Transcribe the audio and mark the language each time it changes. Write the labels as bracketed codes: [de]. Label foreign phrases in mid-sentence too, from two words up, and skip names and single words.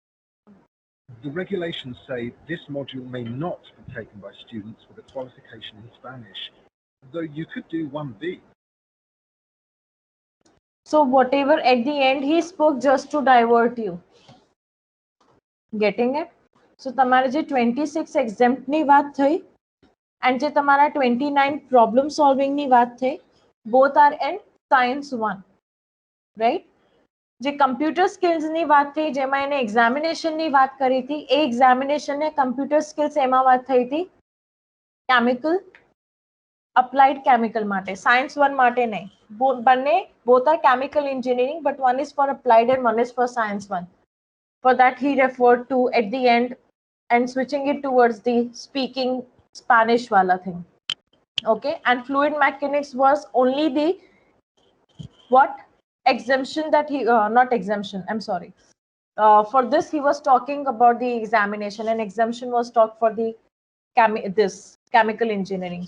[en] The regulations say this module may not be taken by students with a qualification in Spanish, though you could do 1B. So whatever at the end he spoke just to divert you. Getting it? So [gu] તમારે જે 26 exempt ની વાત થઈ and જે તમારા 29 [en] problem solving [gu] ની વાત થઈ, [en] both are in science 1, right? [gu] જે [en] computer skills [gu] ની વાત થઈ, જેમાં એને examination ની વાત કરી હતી, એ examination ને [en] computer skills [gu] એમાં વાત થઈ હતી [en] chemical, applied chemical [gu] માટે, science 1 માટે નહીં. બંને [en] both are chemical engineering, but one is for applied and one is for science 1. For that he referred to at the end and switching it towards the speaking Spanish wala thing. Okay, and fluid mechanics was only the what exemption that he not exemption, I'm sorry, for this he was talking about the examination, and exemption was talked for the this chemical engineering.